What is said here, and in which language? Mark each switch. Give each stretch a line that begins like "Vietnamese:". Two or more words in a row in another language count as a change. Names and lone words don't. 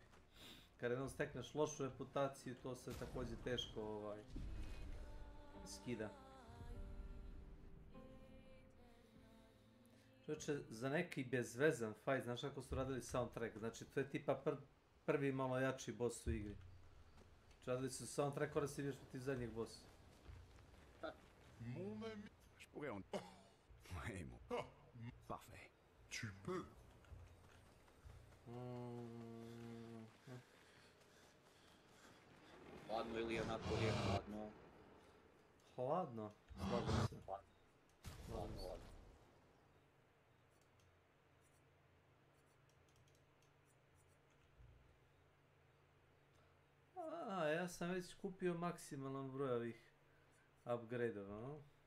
Croatian: Kad jednom stekneš lošu reputaciju, to se također teško skida. Čovječe, za neki bezvezan fight, znaš kako su radili soundtrack, znači to je tipa prvi malo jači boss u igri. Radili su soundtrack, kada si vidiš ti zadnjeg bossa.
French: Je pourrais en... Ouais, mon... Parfait. Tu peux.
Croatian: Hladno ili onako je hladno? Hladno? Slažem se. Hladno. Ja sam već kupio maksimalan broj ovih upgrade-ova, no?